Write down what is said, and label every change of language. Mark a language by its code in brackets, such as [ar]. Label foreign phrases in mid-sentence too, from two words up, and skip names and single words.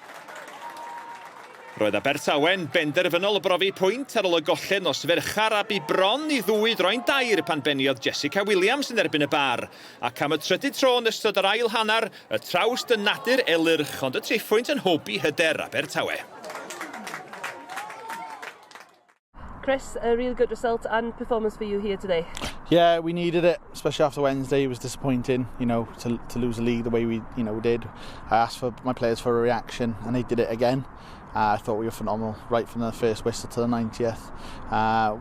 [cy] Roedd Abertawe'n benderfynol o brofi pwynt ar ôl y golled nos ferchar a bu bron i ddwy droi'n dair pan beniodd Jessica Williams yn erbyn y bar. Ac am y trydydd tro yn ystod yr ail hanner, y trawst yn nadur elyrch, ond y triphwynt yn hobi hyder Abertawe. [en] Chris, a really good result and performance for you here today. Yeah, we needed it, especially after Wednesday. It was disappointing, to lose the league the way we, did. I asked for my players for a reaction, and they did it again. I thought we were phenomenal right from the first whistle to the 90th.